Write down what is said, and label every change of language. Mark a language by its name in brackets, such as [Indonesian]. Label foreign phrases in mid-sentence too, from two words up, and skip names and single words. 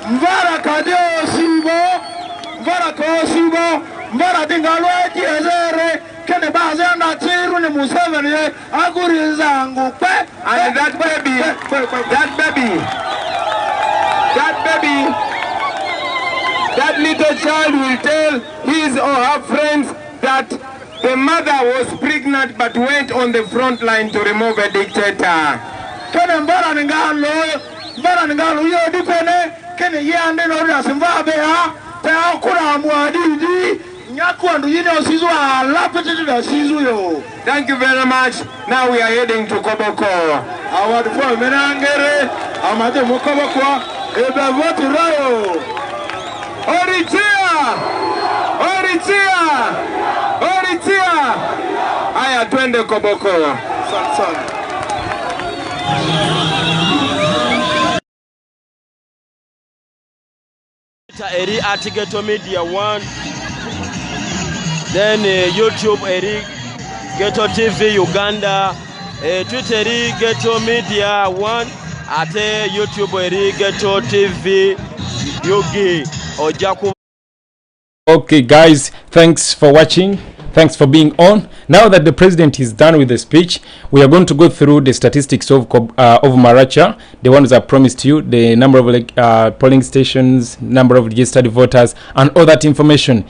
[English] And that little child will tell his or her friends that the mother was pregnant but went on the front line to remove a dictator. Thank you very much. Now we are heading to Koboko. Oritia! Oritia! Oritia! [Swahili] Aya twende Koboko. [English] Eri at Ghetto Media 1, then YouTube Eri Ghetto TV Uganda, Twitter Eri Ghetto Media 1, at YouTube Eri Ghetto TV Yogi Ojaku. Okay guys, thanks for watching. Thanks for being on. Now that the president is done with the speech, we are going to go through the statistics of Maracha, the ones I promised you, the number of polling stations, number of registered voters, and all that information.